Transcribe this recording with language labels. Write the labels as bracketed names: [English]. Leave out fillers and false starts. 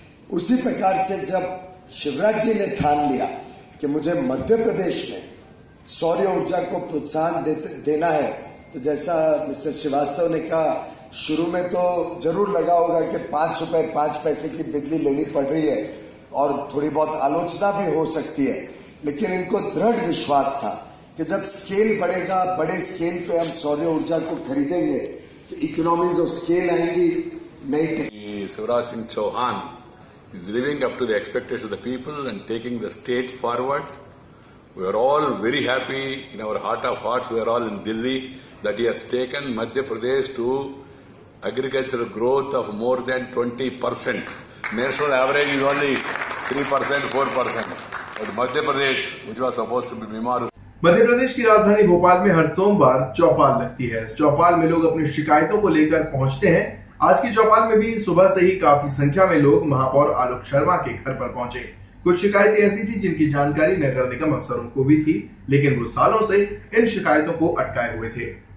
[Hindi] उसी प्रकार से जब शिवराज जी ने ठान लिया कि मुझे मध्य प्रदेश में सौर ऊर्जा को प्रोत्साहन देना है, तो जैसा मिस्टर श्रीवास्तव ने कहा, शुरू में तो जरूर लगा होगा कि 5 रुपए 5 पैसे की बिजली लेनी पड़ रही है और थोड़ी बहुत आलोचना भी हो सकती है, लेकिन इनको दृढ़ विश्वास था कि जब स्केल बढ़ेगा, बड़े स्केल पे हम सौर ऊर्जा को खरीदेंगे तो इकोनॉमीज ऑफ स्केल आएंगी, नई। [English] Shivraj Singh Chouhan is living up to the expectations of the people and taking the state forward. We are all very happy in our heart of hearts. We are all in Delhi that he has taken Madhya Pradesh to agricultural growth of more than 20%. National average is only 3%, 4%. But Madhya Pradesh, which was supposed to be [Hindi] बीमार, मध्य प्रदेश की राजधानी भोपाल में हर सोमवार चौपाल लगती है। इस चौपाल में लोग अपनी शिकायतों को लेकर पहुंचते हैं। आज की चौपाल में भी सुबह से ही काफी संख्या में लोग महापौर आलोक शर्मा के घर पर पहुंचे। कुछ शिकायतें ऐसी थी जिनकी जानकारी नगर निगम अफसरों को भी थी, लेकिन वो सालों से इन शिकायतों को अटकाए हुए थे।